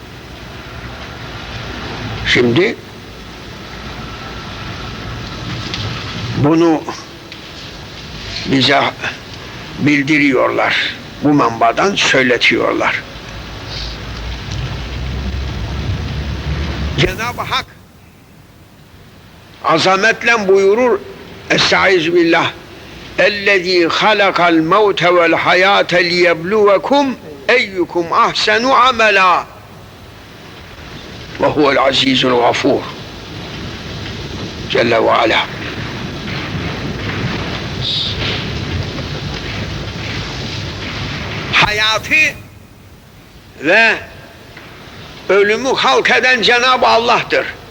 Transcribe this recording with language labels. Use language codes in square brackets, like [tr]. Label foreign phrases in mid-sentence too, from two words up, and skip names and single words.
[tr] Şimdi bunu bize bildiriyorlar. Bu manbadan söyletiyorlar. Cenab-ı Hak azametle buyurur. [ar] أستعيذ بالله. اَلَّذ۪ي خَلَقَ الْمَوْتَ وَالْحَيَاةَ لِيَبْلُوَكُمْ اَيُّكُمْ اَحْسَنُ عَمَلًا وَهُوَ الْعَز۪يزُ الْغَفُورُ جل وعلا. [tr] Hayatı ve ölümü halk eden Cenab-ı Allah'tır.